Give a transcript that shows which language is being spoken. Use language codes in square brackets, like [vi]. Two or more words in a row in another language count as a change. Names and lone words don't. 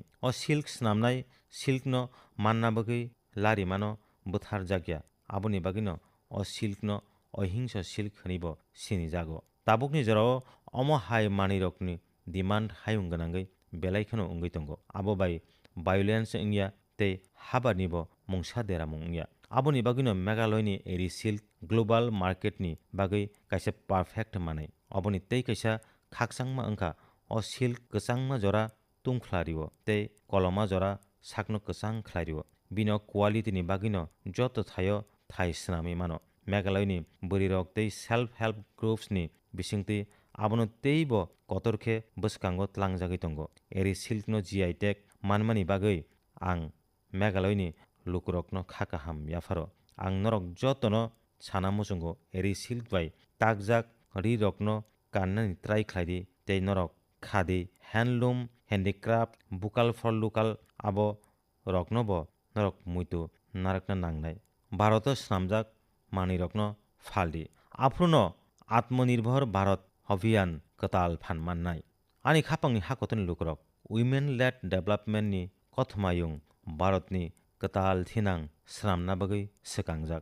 [trp] O silk snamnai silk no manna bagui larimano bwthar jakya aboni bagino o silk no ohingsa silk hinibo sinijago. Tabukni jorao omo hai manirokni demand hayung gwnangui belai kheno wngui tongo. Abo bai violence wngya tei habanibo mungsa deramung wngya. Aboni bagino Meghalaya eri silk [en] global market [trp] ni bagui kaisa perfect manai. Oboni tei kaisa khakchangma wngkha o silk kwchangma jora tungkhlario tei koloma jora sakno kwchang khlairio. Bino quality ni bagino joto thaio thai swnamui mano. Meghalaya bwrwirok tei [en] self help groups [trp] ni bisingtwi abono teibo kotorkhe bwskango tlangjagui tongo. Eri silk no [en] GI tag [trp] manmani bagui ang Meghalaya lukurokno kha kaham yapharo. Ang norok jotono sana muchungo eri silk bai takjak ri rokno kannani try khlaidi tei norok khadi [en] handloom handicraft vocal for local [trp] abo rokno bo norok muito narakna nangnai. Bharoto swnamjak manirokno phaldi. Afruno Atmanirbhar Bharat Abhiyan kwtal phan mannai. Ani khapangni hakotoni lukurok [en] women led development [trp] ni kothmayung Bharatni kwtal thinang swnamna bagui swkangjak.